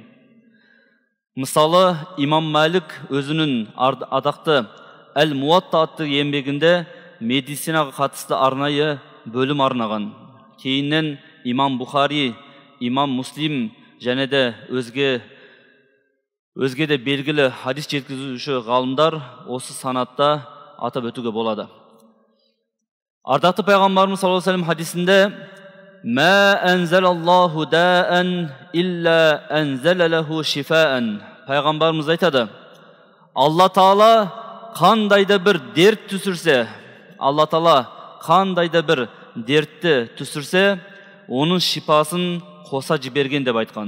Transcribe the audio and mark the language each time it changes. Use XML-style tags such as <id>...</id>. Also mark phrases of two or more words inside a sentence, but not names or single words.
<kk>Мысалы, имам Малик өзінің адақты Әл-Муатта атты еңбегінде медицинаға қатысты арнайы бөлім арнаған. Кейіннен имам Бухари, имам Муслим және де өзге де белгілі хадис жеткізуші ғалымдар осы санатта атап өтуге болады. Ардақты пайғамбарымыз</kk> <ar>صلى الله عليه وسلم</ar> <kk>хадисінде</kk> <ar>«ما أنزل الله داء إلا أنزل له شفاء»</ar> <kk>Пайғамбарымыз айтады, Алла Таала қандайда бір дерт түсірсе, Алла Таала қандайда бір дертті түсірсе, оның шипасын қоса жіберген деп айтқан.</kk>